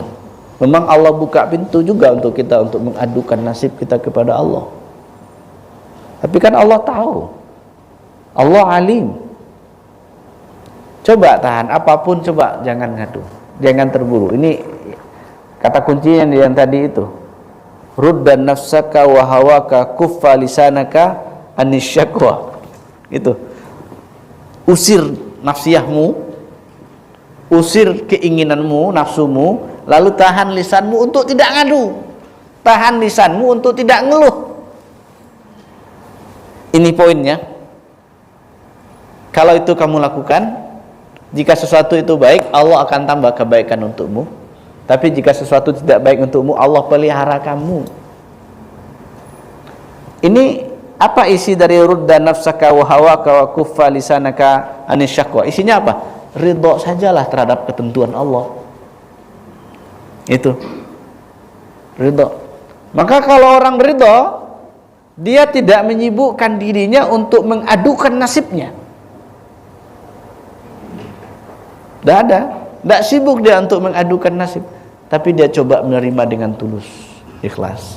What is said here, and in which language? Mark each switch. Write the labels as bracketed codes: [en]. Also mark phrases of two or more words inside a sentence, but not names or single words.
[id] Memang Allah buka pintu juga untuk kita untuk mengadukan nasib kita kepada Allah. Tapi kan Allah tahu. Allah alim. Coba tahan apapun, coba jangan ngadu. Jangan terburu. Ini kata kuncinya yang tadi itu. [ar] رد نفسك وهواك كف لسانك عن الشكوى. [id] Itu. Usir nafsiyahmu, usir keinginanmu, nafsumu, lalu tahan lisanmu untuk tidak ngadu. Tahan lisanmu untuk tidak ngeluh. Ini poinnya. Kalau itu kamu lakukan, jika sesuatu itu baik, Allah akan tambah kebaikan untukmu. Tapi jika sesuatu tidak baik untukmu, Allah pelihara kamu. Ini apa isi dari [ar] رد نفسك وهواك وكف لسانك عن الشكوى? [id] Isinya apa? Ridha sajalah terhadap ketentuan Allah. Itu ridha. Maka kalau orang ridha, dia tidak menyibukkan dirinya untuk mengadukan nasibnya. Tidak ada, tidak sibuk dia untuk mengadukan nasib, tapi dia coba menerima dengan tulus, ikhlas.